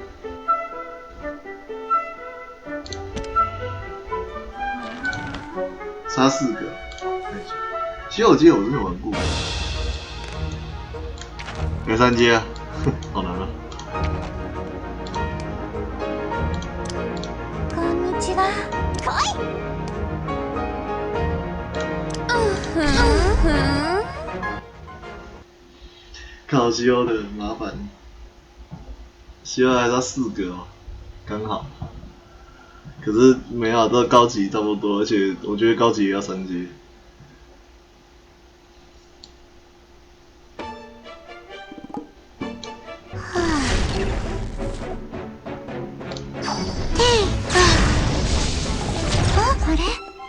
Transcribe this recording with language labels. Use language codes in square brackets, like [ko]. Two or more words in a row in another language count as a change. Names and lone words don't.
[zh] 杀4个，西欧我记得我之前玩过，有3阶啊，好难啊。 [ja] こんにちは。来い。 [zh] 靠西欧的麻烦。希望还是要4个哦，刚好。可是没有，这高级差不多，而且我觉得高级也要3阶。 [ja] あれ？